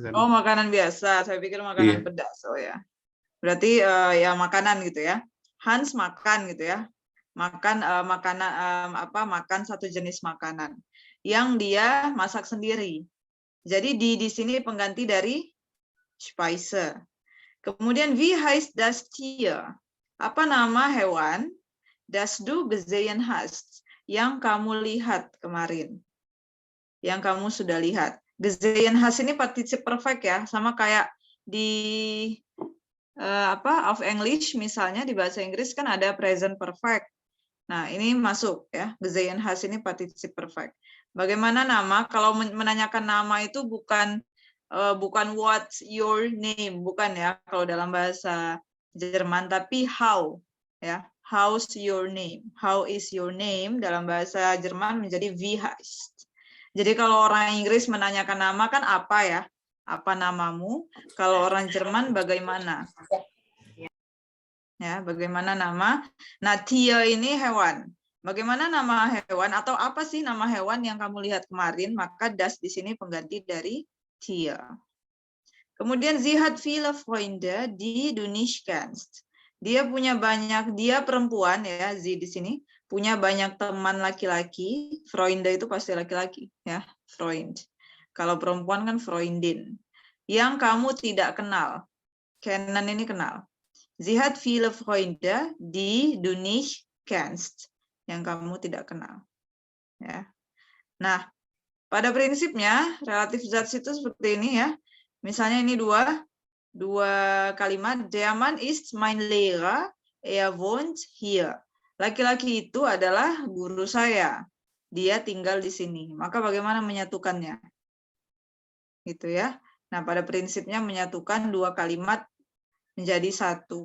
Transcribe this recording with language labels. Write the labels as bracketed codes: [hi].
[id] Oh, makanan biasa. Saya pikir makanan pedas. Oh ya. Berarti ya makanan gitu ya. Hans makan gitu ya. Makan makan satu jenis makanan yang dia masak sendiri. Jadi di sini pengganti dari Speise. Kemudian [de] wie heißt das Tier? [id] Apa nama hewan [de] das du gesehen hast? [id] Yang kamu lihat kemarin. Yang kamu sudah lihat. [de] Gesehen hast [id] ini partizip perfect ya, sama kayak di of English misalnya di bahasa Inggris kan ada present perfect. Nah, ini masuk ya. [de] Gesehen hast [id] ini partizip perfect. Bagaimana nama? Kalau menanyakan nama itu bukan [en] what's your name, [id] bukan ya kalau dalam bahasa Jerman, tapi how ya. [en] How's your name? How is your name [id] dalam bahasa Jerman menjadi [de] wie heißt. [id] Jadi kalau orang Inggris menanyakan nama kan apa ya? Apa namamu? Kalau orang Jerman bagaimana? Ya, bagaimana nama? Nah, Tier ini hewan. Bagaimana nama hewan atau apa sih nama hewan yang kamu lihat kemarin? Maka das di sini pengganti dari Tier. Kemudian [de] sie hat viele Freunde, die du nicht kennst. [id] Dia perempuan ya, sie di sini punya banyak teman laki-laki. Freunde itu pasti laki-laki ya, Freund. Kalau perempuan kan Freundin. Yang kamu tidak kenal. Kennen ini kenal. [de] Sie hat viele Freunde, die du nicht kennst. [id] Yang kamu tidak kenal. Ya. Nah, pada prinsipnya relatif zat itu seperti ini ya. Misalnya ini dua kalimat. [de] Der Mann ist mein Lehrer, er wohnt hier. [id] Laki-laki itu adalah guru saya. Dia tinggal di sini. Maka bagaimana menyatukannya? Gitu ya. Nah, pada prinsipnya menyatukan 2 kalimat menjadi satu.